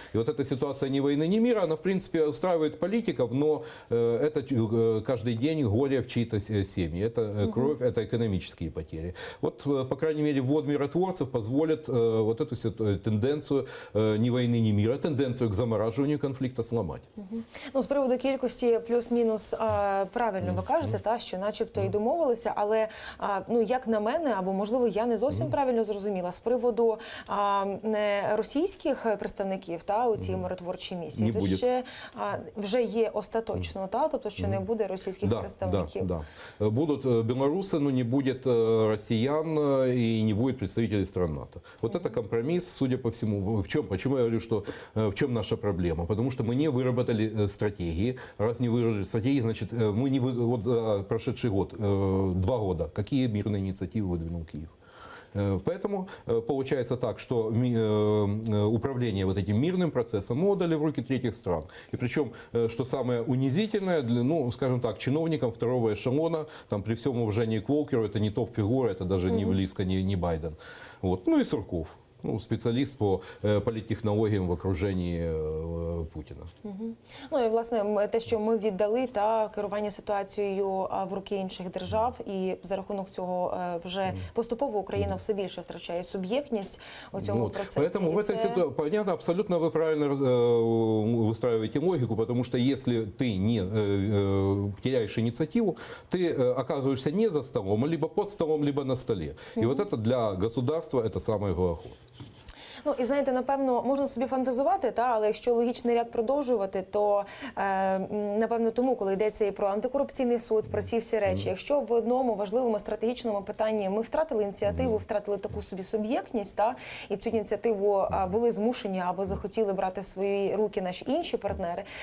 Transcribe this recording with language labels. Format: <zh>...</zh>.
<ru>И вот эта ситуация ни войны, ни мира, она, в принципе, устраивает политиков, но это каждый день горе в чьи-то семьи, это кровь, это экономические потери. Вот, по крайней мере, ввод миротворцев позволит вот эту тенденцию ни войны, ни мира, тенденцию к замораживанию конфликта сломать.</ru> <uk>Ну, з приводу кількості плюс-мінус правильно ви кажете, та, що начебто і домовленості домовилися, але ну як на мене, або можливо я не зовсім правильно зрозуміла з приводу російських представників та у цій миротворчій місії. Не То буде. ще вже є остаточно, та тобто що не буде російських представників.</uk> <ru>Да. Будут белорусы, но не будет россиян и не будет представителей стран НАТО. Вот это компромисс, судя по всему. В чем? Почему я говорю, что в чем наша проблема? Потому что мы не выработали стратегии. Раз не выработали стратегии, значит, мы не вот за прошедший год, 2 года, какие мирные инициативы выдвинул Киев? Поэтому получается так, что управление вот этим мирным процессом мы отдали в руки третьих стран. И причем, что самое унизительное, ну, скажем так, чиновникам второго эшелона, там, при всем уважении к Волкеру, это не топ-фигура, это даже не близко, не Байден. Вот. Ну и Сурков.</ru> <uk>Ну, спеціаліст по політтехнологіям в окруженні Путіна. Ну і власне те, що ми віддали та керування ситуацією в руки інших держав, і за рахунок цього вже поступово Україна все більше втрачає суб'єктність у цьому процесі.</uk> <ru>Поэтому в этой ситуации, понятно, абсолютно вы правильно выстраиваете логику, потому что если ты не теряешь инициативу, ты оказываешься не за столом, либо под столом, либо на столе. И вот это для государства это самое главное.</ru> <uk>Ну і знаєте, напевно, можна собі фантазувати, та але якщо логічний ряд продовжувати, то напевно тому, коли йдеться і про антикорупційний суд, про ці всі речі, якщо в одному важливому стратегічному питанні ми втратили ініціативу, втратили таку собі суб'єктність, та і цю ініціативу були змушені або захотіли брати в свої руки наші інші партнери,</uk>